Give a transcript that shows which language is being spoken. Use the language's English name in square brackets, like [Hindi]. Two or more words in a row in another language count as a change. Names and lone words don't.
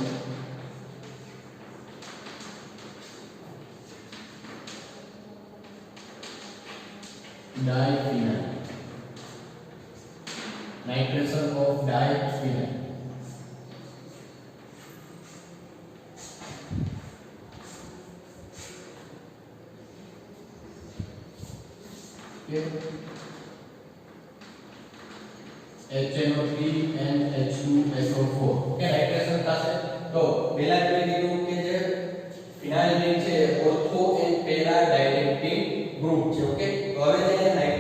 [English] diphenyl nitration of diphenyl okay HNO3 and H2SO4 okay nitration [Gujarati] થશે તો પહેલા આપણે કીધું કે જે [English] phenyl ring છે ortho and para directing group છે okay [Gujarati] તો હવે